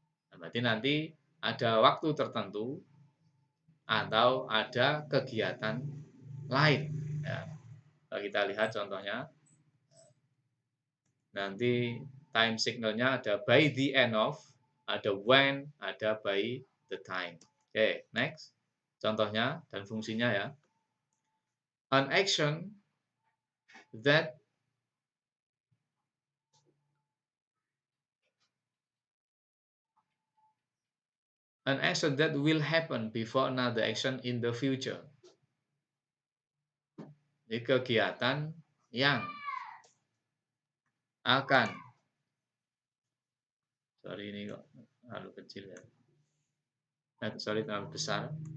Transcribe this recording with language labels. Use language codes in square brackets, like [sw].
[id] Nah, berarti nanti ada waktu tertentu atau ada kegiatan lain. Ya. Kalau kita lihat contohnya, nanti time signalnya ada by the end of, ada when, ada by the time. Oke, next. Contohnya dan fungsinya ya. [en] An action that will happen before another action in the future. [id] Ini kegiatan yang akan, sorry ini kok terlalu kecil ya. Sorry terlalu besar.